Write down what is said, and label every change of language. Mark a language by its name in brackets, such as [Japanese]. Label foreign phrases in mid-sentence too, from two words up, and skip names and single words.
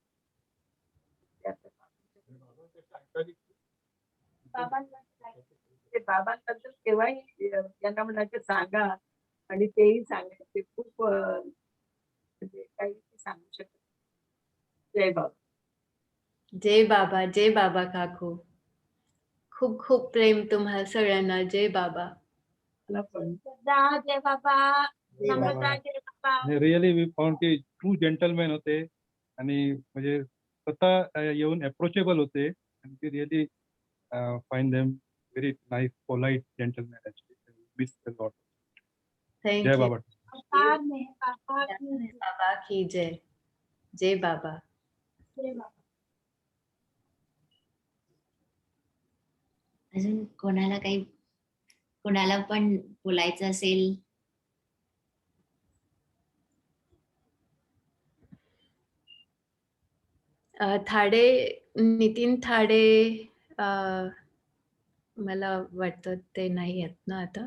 [Marathi] ते बाबांबद्दल केव्हाही यांना म्हणायचे सांगा आणि तेही सांगायचे खूप म्हणजे काही सांगू शकत. जय बाबा. जय बाबा काकू. खूप खूप प्रेम तुम्हाला सगळ्यांना. जय बाबा. जय बाबा. नम्रता, जय बाबा. [English] really we found key true gentleman [Marathi] होते आणि म्हणजे स्वतः येऊन अप्रोचेबल होते आणि ते [English] really find them very nice polite gentleman actually miss the lot. थँक [Marathi] जय [English] यू. [Marathi] बाबा. बाबा की जय. जय बाबा. अजून कोणाला पण बोलायचं असेल? थाडे, नितीन थाडे, मला वाटतं ते नाही आहेत ना आता.